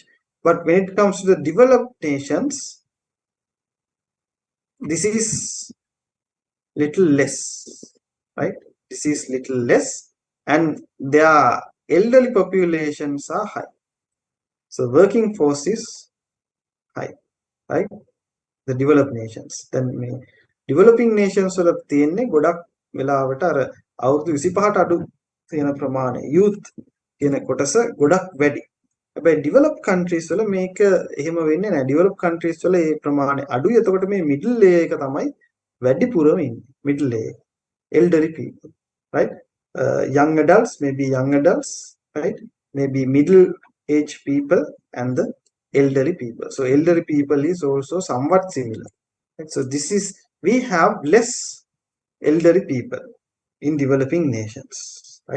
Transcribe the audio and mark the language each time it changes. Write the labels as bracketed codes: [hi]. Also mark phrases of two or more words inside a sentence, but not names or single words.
[en] But when it comes to the developed nations, this is little less, right? This is little less, and their elderly populations are high. So working force is high, right? The developed nations. Then developing nations [si] වල තියෙන්නේ ගොඩක් වෙලාවට අර අවුරුදු 25ට අඩු තියෙන ප්‍රමාණය youth කියන කොටස ගොඩක් වැඩි. හැබැයි [en] developed countries [si] වල මේක එහෙම වෙන්නේ නැහැ. [en] developed countries [si] වල මේ ප්‍රමාණය අඩුයි. එතකොට මේ [en] middle layer [si] එක තමයි වැඩිපුරම ඉන්නේ. [en] middle layer. Elderly people, right? Young adults, maybe young adults, right? Maybe middle age people and the elderly people. So elderly people is also somewhat similar, right? So this is, we have less elderly people in developing nations, right?